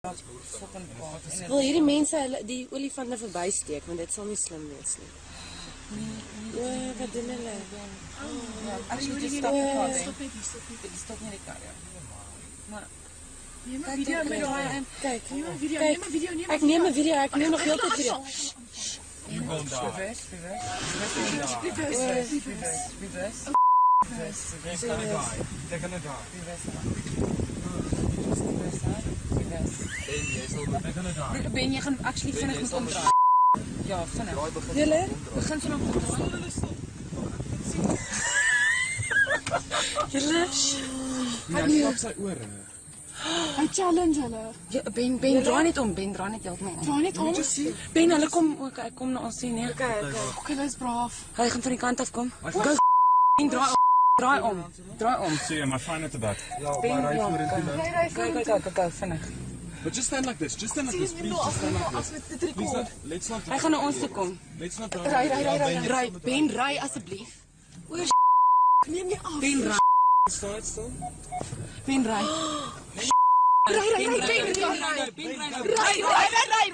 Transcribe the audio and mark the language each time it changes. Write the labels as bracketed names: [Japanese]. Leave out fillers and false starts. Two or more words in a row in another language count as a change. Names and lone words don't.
[Afrikaans] Wil hierdie mense die olifante verbysteek, want dit sal nie slim wees nie. Wat doen hulle? [English] Actually, just stop the car. [Afrikaans] Stop nie die kar, ja. Maar Neem 'n video met daai. Kyk, Neem 'n video, neem 'n video, neem 'n ek neem 'n video, ek neem nog heeltyd video. [English] They're gonna die. [Afrikaans] Ben, jy gaan actually vinnig moet omdraai. Ja, vinnig. Julle? Begin vinnig omdraai. Julle? Hy klap sy ore. Hy challenge hulle. Ja, Ben, draai net om. Ben, draai net heeltemal om. Draai net om. Ben, hulle kom ook. Hy kom na ons sien, nee. Okay. Okay, hulle is braaf. Hy gaan van die kant af kom. Go. Ben, draai om. Draai om. [English] See, my fine at the back. [Afrikaans] Ben, ja. Go, vinnig. [English] But just stand like this. Just stand like this, please. Just stand like this. Please, let's not. [Afrikaans] Hy gaan na ons toe kom. [English] Let's not. [Afrikaans] Ry, Ben, ry asseblief. Neem nie af. Ben, ry. [English] Start still. [Afrikaans] Ben, ry. Ry, Ben. Ry.